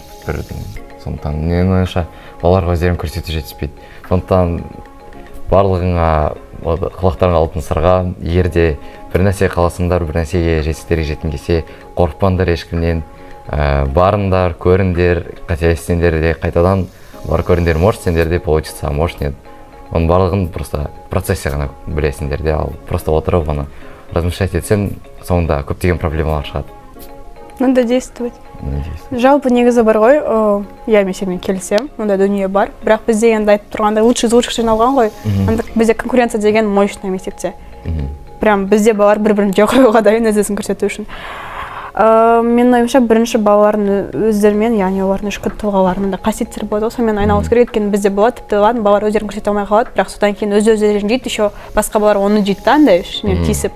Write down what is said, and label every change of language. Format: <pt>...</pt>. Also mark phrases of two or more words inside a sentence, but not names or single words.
<kk>Сондықтан менің ойымша балаларға өздерін көрсету жетіспейді. Сондықтан барлығыңа құлақтарыңа алтын сырға, егер де бір нәрсе қаласыңдар, бір нәрсеге жетістіктерге жеткің келсе, қорықпаңдар ешкімнен, барыңдар, көріңдер, қателессеңдер де қайтадан бар көріңдер, может сендер де</kk> <ru>получится, может нет.</ru> <kk>Оның барлығын</kk> <ru>просто процессе</ru> <kk>ғана білесіңдер де, ал просто отырып ғана размышлять етсең, соңында көптеген проблемалар шығады.</kk> <ru>Надо действовать.</ru> <kk>Жалпы негізі бар ғой, я мен сенімен келісем, ондай дүние бар. Бірақ бізде енді айтып тұрғандай</kk> <ru>лучший из лучших</ru> <kk>жиналған ғой. Бізде конкуренция деген мощный мектепте. Прям бізде балалар бір-бірін жау қоюға дайын өз-өзін көрсету үшін. Менің ойымша бірінші балалардың өздерімен, яғни олардың ішкі тұлғаларының да қасиеттері болады, сонымен айналысу керек. Өйткені бізде болады, тіпті ладно, балалар өздерін көрсете алмай қалады, бірақ содан кейін өздерін жейді, еще басқа балалар оны жейді да, андай ішінен тиісіп.</kk>